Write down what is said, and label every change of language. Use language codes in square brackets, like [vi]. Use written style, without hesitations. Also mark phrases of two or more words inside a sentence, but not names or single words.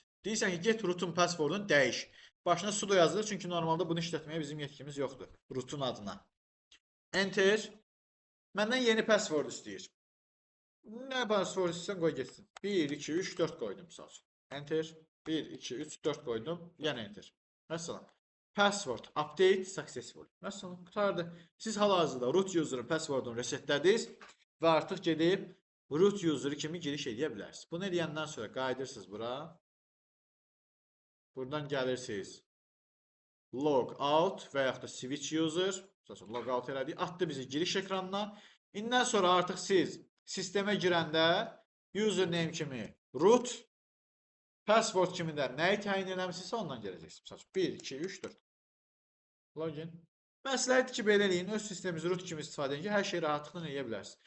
[az] Deyirsən ki, get root'un passwordunu dəyiş. Başına sudo yazılır, çünki normalda bunu işlətməyə bizim yetkimiz yoxdur. Root'un adına. Enter. Məndən yeni password istəyir. Nə password istəyirsən qoy getsin. 1, 2, 3, 4 qoydum misal üçün. Enter. 1, 2, 3, 4 qoydum. Yəni enter. Məsələn. [en] Password update successful. [az] Məsələn, qutardı. Siz hal-hazırda [en] root user'ın [az] passwordunu resetlədiniz və artıq gedib [en] root user'ı [az] kimi giriş edə bilərsiniz. Bunu edəndən sonra qayıdırsınız bura. Buradan gəlirsiniz. [en] Log out [az] və yaxud da [en] switch user. Log out elədik. [az] Atdı bizi giriş ekranına. İndən sonra artıq siz sistemə girəndə username kimi root, password kimi də nəyi təyin eləmişsinizsə ondan gələcəksiniz. 1, 2, 3, 4. Login. Məsləhətdir ki, belə eləyin. Öz sisteminizi root kimi istifadə edin ki, hər şeyi rahatlıqla eləyə bilərsiniz.